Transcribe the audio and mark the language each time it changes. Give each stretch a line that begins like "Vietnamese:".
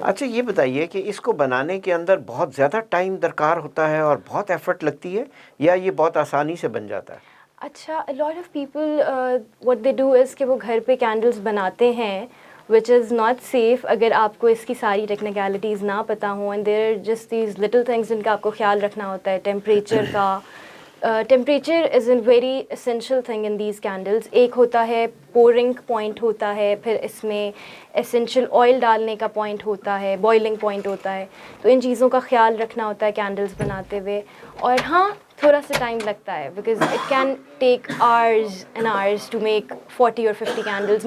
Urdu: اچھا یہ بتائیے کہ اس کو بنانے کے اندر بہت زیادہ ٹائم درکار ہوتا ہے اور بہت ایفرٹ لگتی ہے, یا یہ بہت آسانی سے بن جاتا ہے؟ اچھا,
English: a lot of people what they do is
Urdu: کہ وہ گھر پہ کینڈلز بناتے ہیں
English: which is not safe
Urdu: اگر آپ کو اس کی ساری ٹیکنیکلٹیز نہ پتہ ہوں,
English: and there are just these little things
Urdu: جن کا آپ کو خیال رکھنا ہوتا ہے. ٹیمپریچر کا,
English: Temperature is a very essential thing in these candles.
Urdu: ایک ہوتا ہے پورنگ پوائنٹ ہوتا ہے, پھر اس میں اسینشیل آئل ڈالنے کا پوائنٹ ہوتا ہے, بوائلنگ پوائنٹ ہوتا ہے. تو ان چیزوں کا خیال رکھنا ہوتا ہے کینڈلز بناتے ہوئے. اور ہاں تھوڑا سا ٹائم لگتا ہے
English: Because it can take hours and hours to make 40 اور 50 candles.